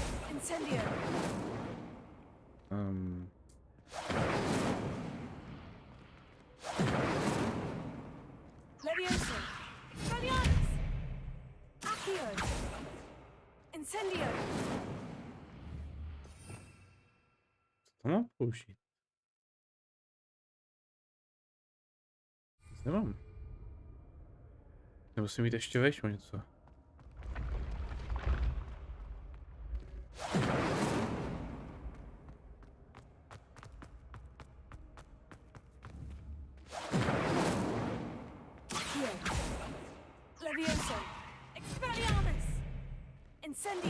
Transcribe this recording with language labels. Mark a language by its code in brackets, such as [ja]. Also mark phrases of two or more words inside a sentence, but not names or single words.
[cs] Incendio. Levioso. Expelliarmus. Accio. Incendio. Co mám použít? Nic nemám. Nemusím mít ještě vejš o něco. Levioso. Expelliarmus. Incendio.